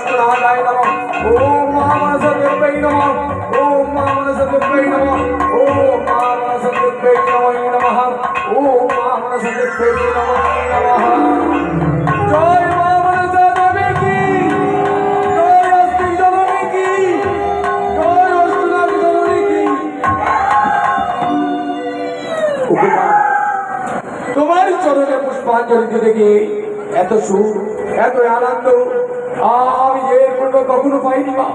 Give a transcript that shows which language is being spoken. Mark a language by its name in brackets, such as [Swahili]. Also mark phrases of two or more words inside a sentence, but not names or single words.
[Sanskrit] মহাকায় নমঃ ওম মহামানসদেব্যৈ নমঃ ওম মহামানসদেব্যৈ নমঃ ওম মহামানসদেব্যৈ নমঃ ওম মহামানসদেব্যৈ নমঃ। [Bangla] জয় মা মনসা দেবী কি, জয় অস্তি জননী কি, জয় অষ্টনাথ জননী কি। তোমার চরণে পুষ্পাঞ্জলি দিতে গিয়ে এত সুখ, এত আনন্দ আমি যে পূর্ব কখনো পাইনি মা।